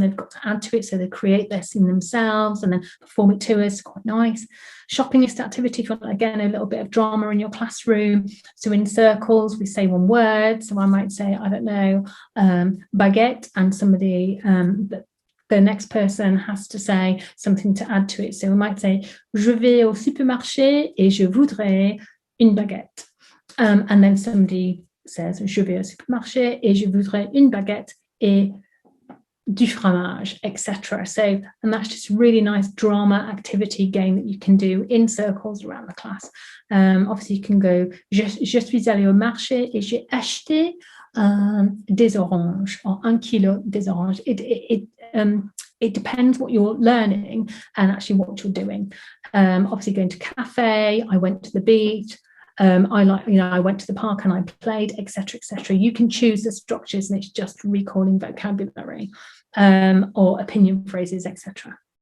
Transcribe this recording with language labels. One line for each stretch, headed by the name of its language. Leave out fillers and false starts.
English: They've got to add to it, so they create their scene themselves and then perform it to us. Quite nice. Shopping list activity for, again, a little bit of drama in your classroom. So in circles, we say one word. So I might say, baguette, and somebody the next person has to say something to add to it. So we might say,
French: je vais au supermarché et je voudrais une baguette.
English: And then somebody says,
French: je vais au supermarché et je voudrais une baguette et du fromage, etc.
English: So, and that's just a really nice drama activity game that you can do in circles around the class. Obviously, you can go,
French: je suis allée au marché et j'ai acheté des oranges, or 1 kilo des oranges.
English: It depends what you're learning and actually what you're doing. Obviously, going to cafe, I went to the beach. I went to the park and I played, etc., etc. You can choose the structures, and it's just recalling vocabulary or opinion phrases, etc.